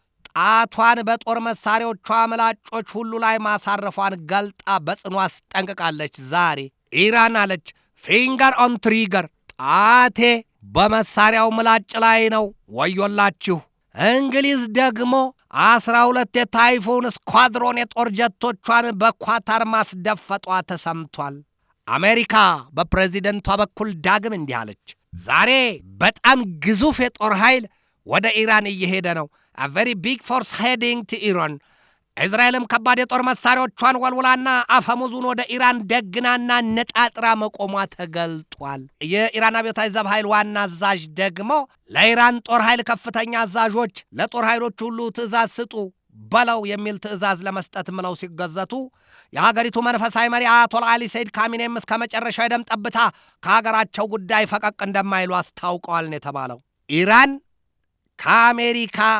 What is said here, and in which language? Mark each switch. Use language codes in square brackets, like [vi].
[am] ጣቷን በጦር መሳሪያዎቿ ምላጮች ሁሉ ላይ ማሳረፏን ገልጣ በጽኑ አስጠንቅቃለች። ዛሬ ኢራን አለች [en] ፊንገር ኦን ትሪገር፣ [am] ጣቴ በመሳሪያው ምላጭ ላይ ነው፣ ወዮላችሁ። እንግሊዝ ደግሞ 12 የታይፉን ስኳድሮን የጦር ጀቶቿን በኳታር ማስደፈጧ ተሰምቷል። አሜሪካ በፕሬዚደንቷ በኩል ዳግም እንዲህ አለች። ዛሬ በጣም ግዙፍ የጦር ኃይል ወደ ኢራን እየሄደ ነው። [en] a very big force heading to Iran. [am] እስራኤልም ከባድ የጦር መሳሪያዎቿን ወልውላና አፈሙዙን ወደ ኢራን ደግናና ነጣጥራ መቆሟ ተገልጧል። የኢራን አብዮታዊ ዘብ ኃይል ዋና አዛዥ ደግሞ ለኢራን ጦር ኃይል ከፍተኛ አዛዦች ለጦር ኃይሎች ሁሉ ትእዛዝ ስጡ በለው የሚል ትእዛዝ ለመስጠት ምለው ሲገዘቱ የሀገሪቱ መንፈሳዊ መሪ አያቶላ አሊ ሰይድ ካሚኔም እስከ መጨረሻው የደም ጠብታ ከሀገራቸው ጉዳይ ፈቀቅ እንደማይሉ አስታውቀዋል ነው የተባለው። ኢራን ከአሜሪካ